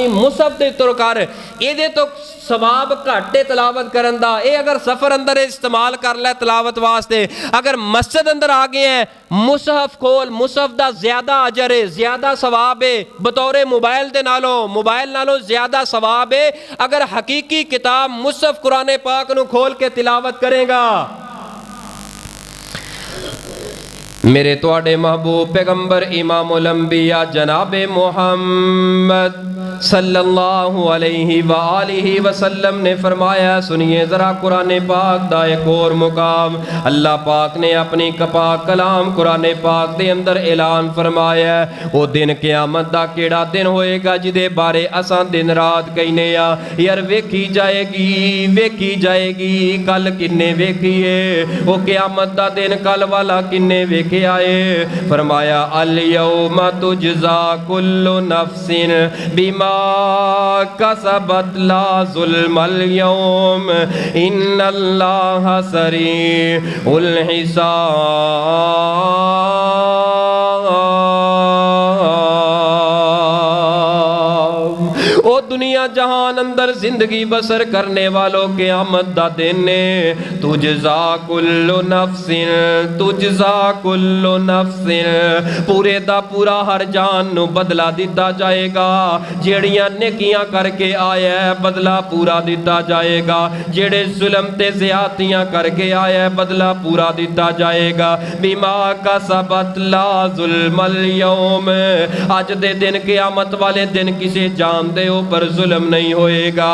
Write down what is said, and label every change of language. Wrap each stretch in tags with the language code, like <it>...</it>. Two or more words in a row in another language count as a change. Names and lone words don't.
<pa>مصحف دے تو کر، ایدے تو ثواب گھٹے تلاوت کرن دا، اے اگر سفر اندر استعمال کر لے تلاوت واسطے، اگر مسجد اندر آ گئے ہیں مصحف کھول، مصحف دا زیادہ اجر ہے، زیادہ ثواب ہے، بطور موبائل نالوں زیادہ ثواب ہے اگر حقیقی کتاب مصحف قرآن پاک نو کھول کے تلاوت کرے گا۔ میرے تہاڈے محبوب پیغمبر امام الانبیاء جناب محمد</pa> <ar>صلى الله عليه وآله وسلم</ar> <pa>نے فرمایا، سنیے ذرا قرآن پاک دا ایک اور مقام. اللہ پاک نے اپنی پاک کلام قرآن پاک دے اندر اعلان فرمایا، وہ دن قیامت دا کیہڑا دن ہوئے گا جدے بارے اساں دن رات کہنے آ یار ویکھی جائے گی کل کنے ویکھیے، وہ قیامت دا دن کل والا کنے ویکھے آئے.</pa> <ar>فرمایا اليوم تجزى كل نفس بما كسبت لا ظلم اليوم إن الله سريع الحساب.</ar> <pa>او دنیا جہان اندر زندگی بسر کرنے والوں قیامت دا دن نے</pa> <ar>تجزى كل نفس</ar> <pa>پورے دا پورا ہر جان نوں بدلہ دتا جائے گا. جیہڑیاں نیکیاں کرکے آیا ہے بدلہ پورا دتا جائے گا، جیہڑے ظلم تے زیادتیاں کرکے آیا ہے بدلہ پورا دتا جائے گا.</pa> <ar>بما كسبت لا ظلم اليوم,</ar> <pa>اج دے دن قیامت والے دن کسی جان دے اوپر ظلم نہیں ہوئے گا.</pa>